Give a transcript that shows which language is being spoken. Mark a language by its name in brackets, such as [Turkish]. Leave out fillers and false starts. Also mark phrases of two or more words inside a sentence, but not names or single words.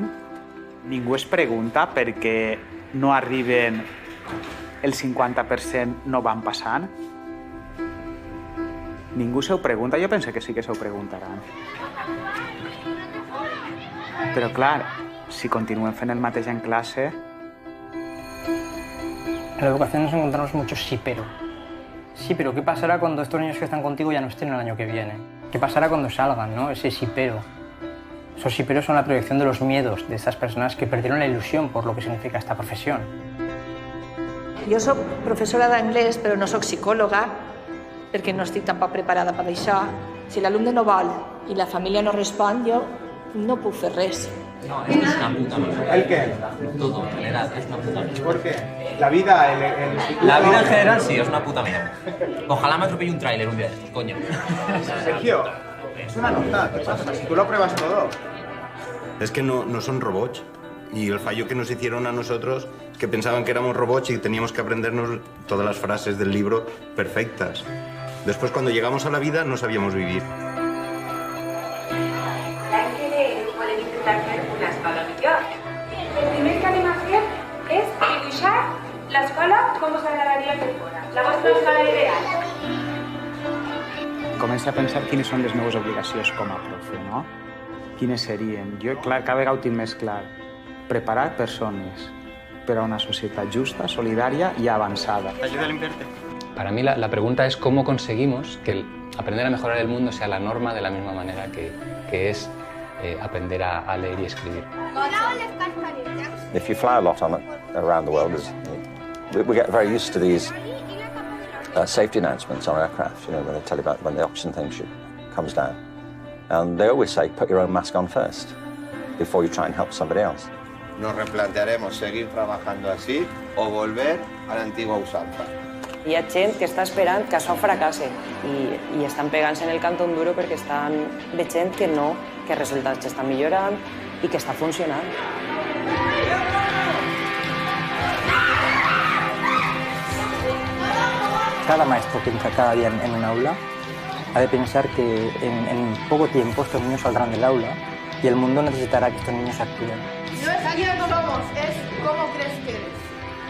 [Catalan] Ningú es pregunta per què no arriben el 50% no van passant? Ningú se ho pregunta? Jo penso que sí que se ho preguntaran. Però clar, si continuem fent el mateix en classe... [Spanish] En la educación nos encontramos muchos sí, pero. Sí, pero ¿qué pasará cuando estos niños que están contigo ya no estén el año que viene? ¿Qué pasará cuando salgan, no? Ese sí, pero. Esos sí, pero son la proyección de los miedos de estas personas que perdieron la ilusión por lo que significa esta profesión. [Catalan] Jo soc professora d'anglès, però no soc psicòloga, perquè no estic tampoc preparada per això. Si l'alumne no vol i la família no respon, jo no puc fer res. [Spanish] No, es que es una puta mierda. ¿El qué? Todo, en general, es una puta mierda. ¿Por qué? La vida, La vida en general sí, es una puta mierda. Ojalá me atropelle un tráiler un día de estos, coño. Sergio, es una nota, ¿qué pasa? Si tú lo pruebas todo. Es que no son robots. Y el fallo que nos hicieron a nosotros es que pensaban que éramos robots y teníamos que aprendernos todas las frases del libro perfectas. Después, cuando llegamos a la vida, no sabíamos vivir. [Catalan] L'any que ve volem intentar fer una escola millor. El primer que anem a fer és dibuixar l'escola com us agradaria per fora. La vostra escola ideal. Comença a pensar quines són les meves obligacions com a profe, no? Quines serien? Jo, clar, cada vegada ho tinc més clar. Preparar persones per a una societat justa, solidària [Spanish] y avanzada. ¿Ayuda a limpiarte? Para mí la pregunta es cómo conseguimos que aprender a mejorar el mundo sea la norma de la misma manera que es aprender a leer y escribir. [English] If you fly a lot around the world, we get very used to these safety announcements on aircraft, you know, when they tell you about when the oxygen thing comes down. And they always say, put your own mask on first, before you try and help somebody else. [Spanish] Nos replantearemos seguir trabajando así o volver a la antigua usanza. [Catalan] Hi ha gent que està esperant que això fracassi i estan pegant-se en el cantó duro perquè estan veient que no, que els resultats estan millorant i que està funcionant. [Spanish] Cada maestro que entra cada día en un aula ha de pensar que en poco tiempo estos niños saldrán del aula y el mundo necesitará que estos niños actúen. No es quién somos, es cómo crees que eres.